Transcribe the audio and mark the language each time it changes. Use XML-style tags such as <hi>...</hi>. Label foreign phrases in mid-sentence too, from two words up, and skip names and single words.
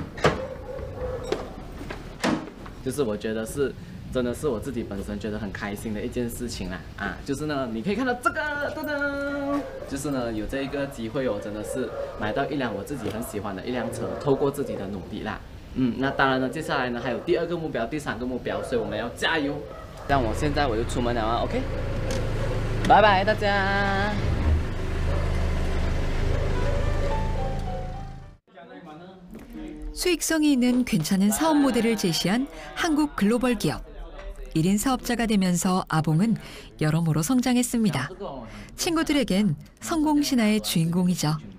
<zh>就是我觉得是真的是我自己本身觉得很开心的一件事情啦就是呢，你可以看到这个噔噔，就是呢有这一个机会真的是买到一辆我自己很喜欢的一辆车，透过自己的努力啦。那当然呢，接下来呢还有第2个目标、第3个目标，所以我们要加油。像我现在我就出门了OK。拜拜大家。</zh> <ko>수익성이 있는 괜찮은 사업 모델을 제시한 한국 글로벌 기업. 1인 사업자가 되면서 아봉은 여러모로 성장했습니다. 친구들에겐 성공 신화의 주인공이죠.</ko>